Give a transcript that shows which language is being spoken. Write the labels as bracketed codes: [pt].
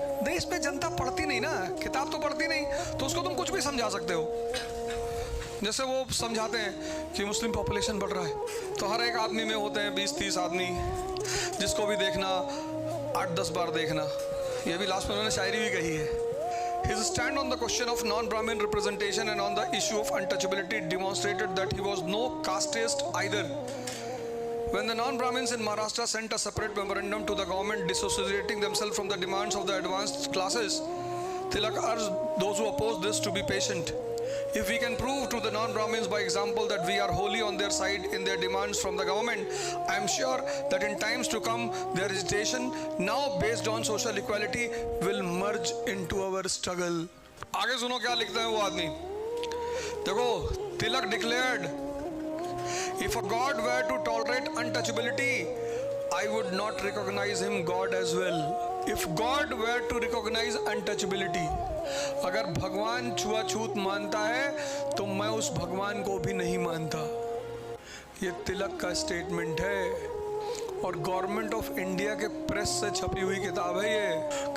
[hi] देश में जनता पढ़ती नहीं ना, किताब तो पढ़ती नहीं, तो उसको तुम कुछ भी समझा सकते हो। जैसे वो समझाते हैं कि मुस्लिम पॉपुलेशन बढ़ रहा है, तो हर एक आदमी में होते हैं 20-30 आदमी, जिसको भी देखना 8-10 बार देखना। ये भी लास्ट में उन्होंने शायरी भी कही है। [en] His stand on the question of non-Brahmin representation and on the issue of untouchability demonstrated that he was no casteist either. When the non-Brahmins in Maharashtra sent a separate memorandum to the government dissociating themselves from the demands of the advanced classes, Tilak urged those who oppose this to be patient. If we can prove to the non-Brahmins by example that we are wholly on their side in their demands from the government, I am sure that in times to come their agitation, now based on social equality, will merge into our struggle. [hi] आगे सुनो क्या लिखता है वो आदमी। देखो, [en] Tilak declared, if a God were to tolerate untouchability, I would not recognize him God as well. If God were to recognize untouchability, [hi] अगर भगवान छुआछूत मानता है तो मैं उस भगवान को भी नहीं मानता। ये तिलक का स्टेटमेंट है और गवर्नमेंट ऑफ इंडिया के प्रेस से छपी हुई किताब है ये।